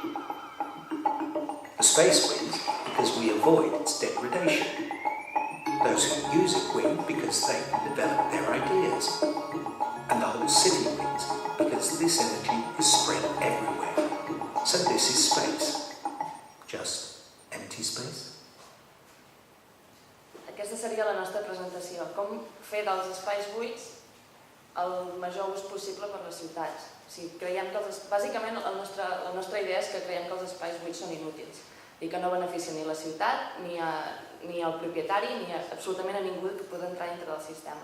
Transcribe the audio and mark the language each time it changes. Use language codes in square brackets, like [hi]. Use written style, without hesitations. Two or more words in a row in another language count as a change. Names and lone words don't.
[en] The space wins because we avoid its degradation. Those who use it win because they develop their ideas. And the whole city wins because this energy is spread everywhere. So this is space. Just empty space. [ca] Aquesta seria la nostra presentació. Com fer dels espais buits el major ús possible per les ciutats. Bàsicament la nostra idea és que creiem que els espais buits són inútils i que no beneficien ni la ciutat, ni al propietari, ni absolutament a ningú que pugui entrar dintre del sistema.